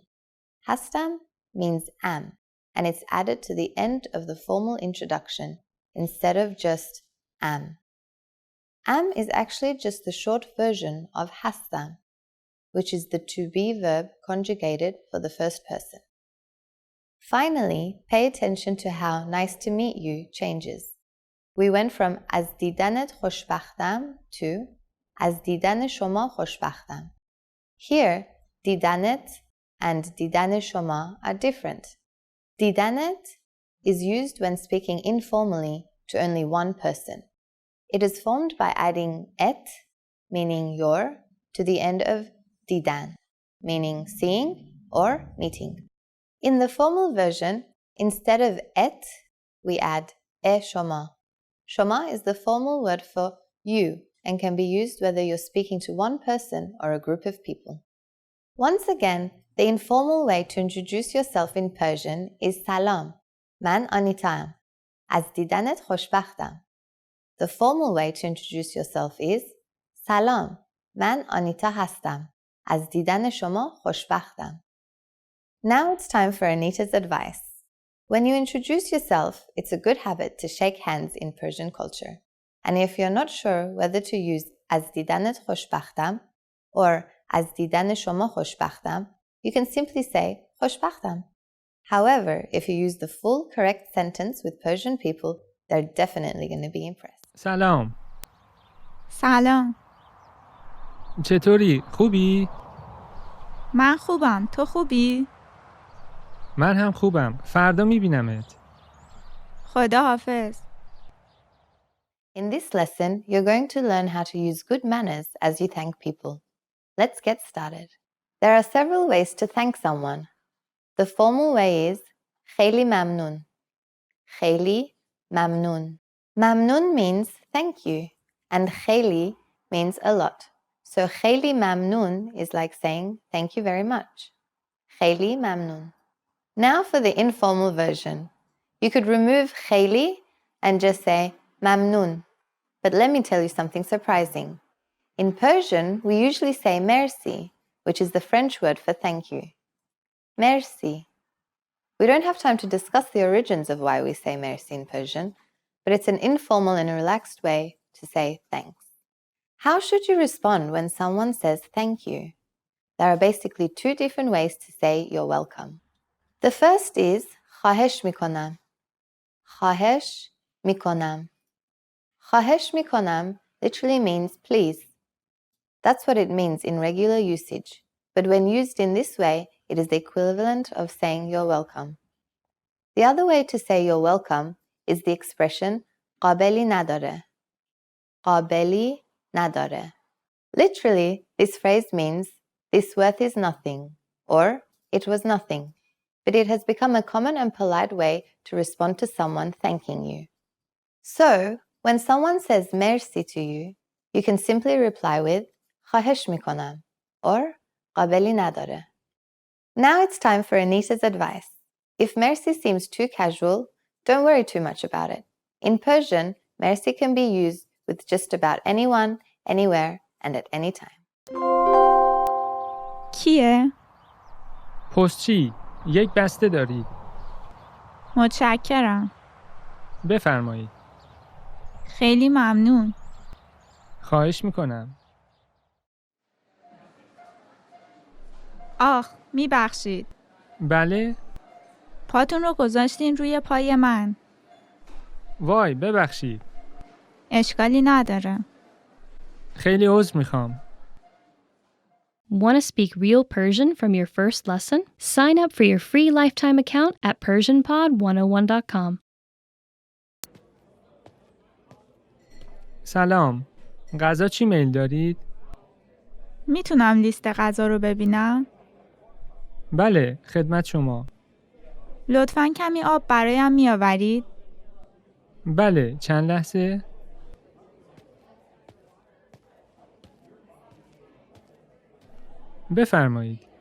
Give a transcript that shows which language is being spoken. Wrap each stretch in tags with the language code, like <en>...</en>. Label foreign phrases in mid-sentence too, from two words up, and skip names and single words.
<en>Hastam means am, and it's added to the end of the formal introduction instead of just am. Am is actually just the short version of hastam, which is the to be verb conjugated for the first person. Finally, pay attention to how nice to meet you changes. We went from</en> <fa>از دیدنت خوشبختم</fa> <en>to</en> <fa>از دیدن شما خوشبختم.</fa> <en>Here, didanet and</en> <fa>دیدن شما</fa> <en>are different. Didanet is used when speaking informally to only one person. It is formed by adding et, meaning your, to the end of didan, meaning seeing or meeting. In the formal version, instead of et, we add shoma. Shoma is the formal word for you and can be used whether you're speaking to one person or a group of people. Once again, the informal way to introduce yourself in Persian is</en> <fa>سلام، من آنیتام، از دیدنت خوشبختم.</fa> <en>The formal way to introduce yourself is</en> <fa>سلام، من آنیتا هستم، از دیدن شما خوشبختم.</fa> <en>Now it's time for Anita's advice. When you introduce yourself, it's a good habit to shake hands in Persian culture. And if you're not sure whether to use</en> <fa>از دیدنت خوشبختم</fa> <en>or</en> <fa>از دیدن شما خوشبختم,</fa> <en>you can simply say khoshbakhtam. However, if you use the full correct sentence with Persian people, they're definitely going to be impressed.</en> <fa>سلام. سلام. چطوری؟ خوبی؟ من خوبم. تو خوبی؟ من هم خوبم. فردا میبینمت. خدا حافظ.</fa> <en>In this lesson, you're going to learn how to use good manners as you thank people. Let's get started. There are several ways to thank someone. The formal way is</en> <fa>خیلی ممنون. خیلی ممنون.</fa> <en>Mamnun means thank you, and خیلی means a lot. So</en> <fa>خیلی ممنون</fa> <en>is like saying thank you very much.</en> <fa>خیلی ممنون.</fa> <en>Now for the informal version. You could remove خیلی and just say ممنون. But let me tell you something surprising. In Persian, we usually say merci, which is the French word for thank you. Merci. We don't have time to discuss the origins of why we say merci in Persian, but it's an informal and relaxed way to say thanks. How should you respond when someone says thank you? There are basically 2 different ways to say you're welcome. The first is</en> <fa>خواهش میکنم. خواهش میکنم. خواهش میکنم</fa> <en>literally means please. That's what it means in regular usage, but when used in this way, it is the equivalent of saying you're welcome. The other way to say you're welcome is the expression</en> <fa>قابلی نداره. قابلی نداره.</fa> <en>Literally, this phrase means this worth is nothing or it was nothing, but it has become a common and polite way to respond to someone thanking you. So, when someone says merci to you, you can simply reply with</en> <fa>خواهش میکنم</fa> <en>or</en> <fa>قابلی نداره.</fa> <en>Now it's time for Anita's advice. If merci seems too casual, don't worry too much about it. In Persian, merci can be used with just about anyone, anywhere, and at any time.</en> <fa>کیه؟ پستچی یک بسته دارید. متشکرم. بفرمایید. خیلی ممنون. خواهش میکنم. آخ، میبخشید. بله؟ پاتون رو گذاشتین روی پای من. وای ببخشید. اشکالی نداره. خیلی عذر میخوام.</fa> <en>Want to speak real Persian from your first lesson? Sign up for your free lifetime account at PersianPod101.com.</en> <fa>سلام. غذا چی میل دارید؟ میتونم لیست غذا رو ببینم؟ بله، خدمت شما. لطفاً کمی آب برایم میآورید؟ بله، چند لحظه؟ بفرمایید.</fa>